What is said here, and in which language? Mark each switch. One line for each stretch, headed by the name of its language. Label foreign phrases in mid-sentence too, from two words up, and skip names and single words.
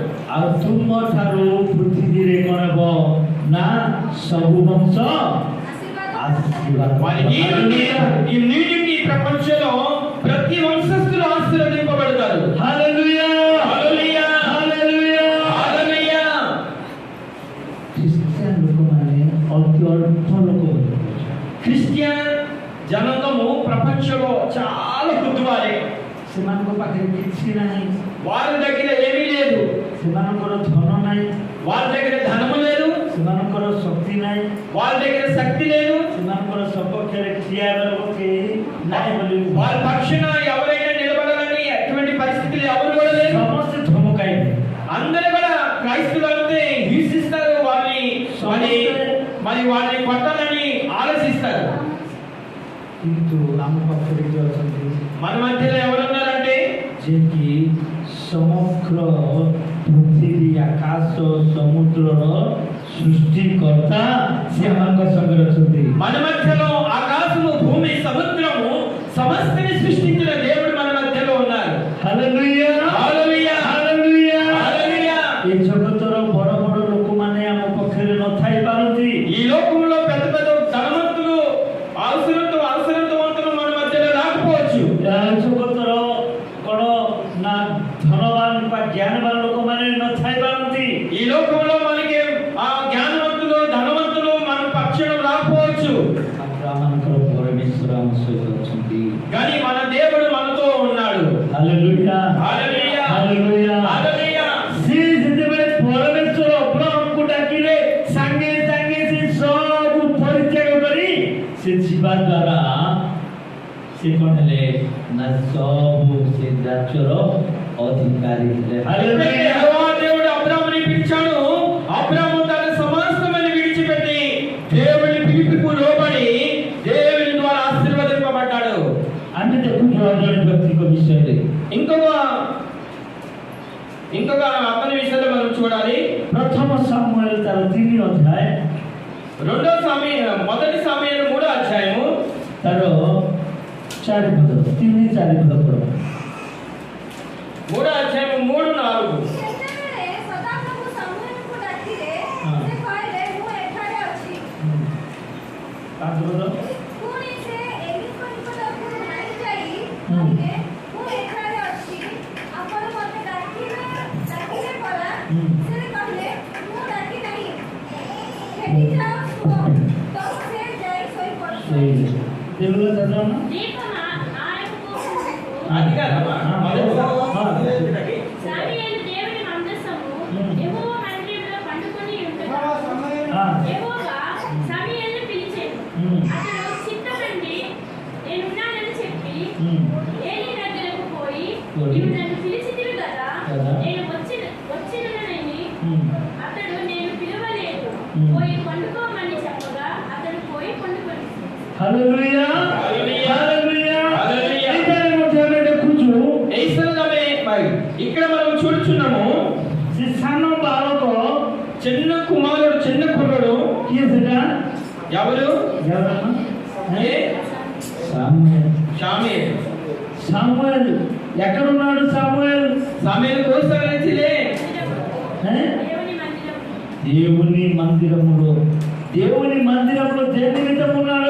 Odia: ଆଉ ତୁମ ଠାରୁ ପୃଥିବୀରେ କ'ଣ ହେବ ନା ସବୁ ବଂଶ ఆశీర్వాదం.
Telugu: వారి ఈ నీటికి ప్రపంచంలో ప్రతి వంశస్థులు ఆశీర్వదింపబడతారు. హల్లెలూయా హల్లెలూయా హల్లెలూయా హల్లెలూయా.
Odia: ଖ୍ରୀଷ୍ଟିଆନ ଲୋକମାନେ ଅତି ଅଳ୍ପ ଲୋକ,
Telugu: క్రిస్టియన్ జనాంగము ప్రపంచంలో చాలా కొద్దివారే.
Odia: ସେମାନଙ୍କ ପାଖରେ କିଛି ନାହିଁ,
Telugu: వారి దగ్గర ఏమీ లేదు,
Odia: ସେମାନଙ୍କର ଧନ ନାହିଁ,
Telugu: వాళ్ళ దగ్గర ధనము లేదు,
Odia: ସେମାନଙ୍କର ଶକ୍ତି ନାହିଁ,
Telugu: వాళ్ళ దగ్గర శక్తి లేదు,
Odia: ସେମାନଙ୍କର ସପକ୍ଷରେ ଠିଆ ହେବାକୁ କେହି ନାହିଁ ବୋଲି
Telugu: వాళ్ళ పక్షాన ఎవరైనా నిలబడాలని ఎటువంటి పరిస్థితులు ఎవరు కూడా లేదు.
Odia: ସମସ୍ତେ ଧମକାଇବେ.
Telugu: అందరూ కూడా క్రైస్తవులంటే హింసిస్తారు, వారిని మరి వారిని కొట్టాలని ఆలోచిస్తారు.
Odia: କିନ୍ତୁ ଆମ ପାଖରେ କିଏ ଅଛନ୍ତି
Telugu: మన మధ్యలో ఎవరున్నారంటే
Odia: ଯିଏକି ସମଗ୍ର ପୃଥିବୀ ଆକାଶ ସମୁଦ୍ରର ସୃଷ୍ଟିକର୍ତ୍ତା, ସେ ଆମଙ୍କ ସାଙ୍ଗରେ ଅଛନ୍ତି.
Telugu: మన మధ్యలో ఆకాశము భూమి సముద్రము సమస్తని సృష్టించిన దేవుడు మన మధ్యలో ఉన్నారు.
Odia: ହାଲେଲୁୟା
Telugu: హల్లెలూయా
Odia: ହାଲେଲୁୟା.
Telugu: హల్లెలూయా.
Odia: ଏ ଜଗତର ବଡ଼ ବଡ଼ ଲୋକମାନେ ଆମ ପକ୍ଷରେ ନଥାଇ ପାରନ୍ତି,
Telugu: ఈ లోకంలో పెద్ద పెద్ద ధనవంతులు అవసరవంతులు మన మధ్యలో రాకపోవచ్చు.
Odia: ଜଗତର କ'ଣ ନା ଧନବାନ ବା ଜ୍ଞାନବାନ ଲୋକମାନେ ନଥାଇ ପାରନ୍ତି,
Telugu: ఈ లోకంలో మనకి ఆ జ్ఞానవంతులు ధనవంతులు మన పక్షాన రాకపోవచ్చు.
Odia: ଆମମାନଙ୍କର ପରମେଶ୍ୱର ଆମ ସହିତ ଅଛନ୍ତି.
Telugu: కానీ మన దేవుడు మనతో ఉన్నాడు.
Odia: ହାଲେଲୁୟା
Telugu: హల్లెలూయా
Odia: ହାଲେଲୁୟା.
Telugu: హల్లెలూయా.
Odia: ସେ ଯେତେବେଳେ ପରମେଶ୍ୱର ଅବ୍ରାହମକୁ ଡାକିଲେ, ସାଙ୍ଗେ ସାଙ୍ଗେ ସେ ସବୁ ପରିତ୍ୟାଗ କରି ସେ ଯିବା ଦ୍ୱାରା ସେ କ'ଣ ହେଲେ ନା ସବୁ ସେ ରାଜ୍ୟର ଅଧିକାରୀ ହେଲେ.
Telugu: ఎప్పుడైతే యెహోవా దేవుడు అబ్రాహాముని పిలిచాడు, అబ్రాహాము తన సమస్తమని విడిచిపెట్టి దేవుని పిలుపుకు లోబడి దేవుని ద్వారా ఆశీర్వదింపబడ్డాడు.
Odia: ଆମେ ଦେଖୁଛୁ ଜଣେ ବ୍ୟକ୍ତିଙ୍କ ବିଷୟରେ
Telugu: ఇంకొక అతని విషయంలో మనం చూడాలి.
Odia: ପ୍ରଥମ ସାମୁଏଲ ତାର 3 ଅଧ୍ୟାୟ
Telugu: మొదటి సమూయేలు 3వ అధ్యాయము
Odia: ତାର 4 ପଦ 3-4 ପଦ ପଢ.
Telugu: 3వ అధ్యాయము 3-4.
Odia: ସେତେବେଳେ ସଦାପ୍ରଭୁ ସମୁଏଲଙ୍କୁ ଡାକିଲେ, ହଁ. ସେ କହିଲେ, ମୁଁ ଏଠାରେ ଅଛି. 5 ପଦ. ପୁଣି ସେ ଏଲିଙ୍କ ନିକଟକୁ ଧାଇଁ ଯାଇ ହୁଁ. କହିଲେ, ମୁଁ ଏଠାରେ ଅଛି, ଆପଣ ମୋତେ ଡାକିଲେ ପରା? ହୁଁ. ସେ କହିଲେ, ମୁଁ ଡାକି ନାହିଁ, ହେଠି ଯାଅ ଶୁଅ. ତ ସେ ଯାଇ ଶୋଇପଡ଼ିଲେ.
Telugu: తెలుగులో చదవమ్మా. దీపమా ఆయనకు అది కాదమ్మా, మొదటి సాముయేలు దేవుని మందసము యెహోవా మందిరంలో పండుకొని ఉండగా యెహోవా సాముయేలును పిలిచాడు. అతడు సిద్ధపడి నేనున్నానని చెప్పి ఏలీ దగ్గరకు పోయి, నీవు నన్ను పిలిచితివి కదా, నేను వచ్చిననని అతడు నేను పిలవలేదు, పోయి పండుకోమని చెప్పగా అతడు పోయి పండుకొని.
Odia: ହାଲେଲୁୟା ହାଲେଲୁୟା. ହାଲେଲୁୟା ହାଲେଲୁୟା. ଏଠାରେ ମଧ୍ୟ ଆମେ ଦେଖୁଛୁ
Telugu: ఈ స్థలంలోనే ఇక్కడ మనం చూస్తున్నాము,
Odia: ସେ ସାନ ବାଳକ
Telugu: చిన్న కుమారుడు, చిన్న కుర్రుడు.
Odia: କିଏ ସେଟା?
Telugu: ఎవరు? ఏ? సాముయేల్. షామూయేలు. సాముయేల్ ఎక్కడున్నాడు? సాముయేల్ సమూయేలు కోసలే దేవుని మందిరం దేవుని మందిరములో. దేవుని మందిరంలో దేని నిమిత్తం ఉన్నాడు?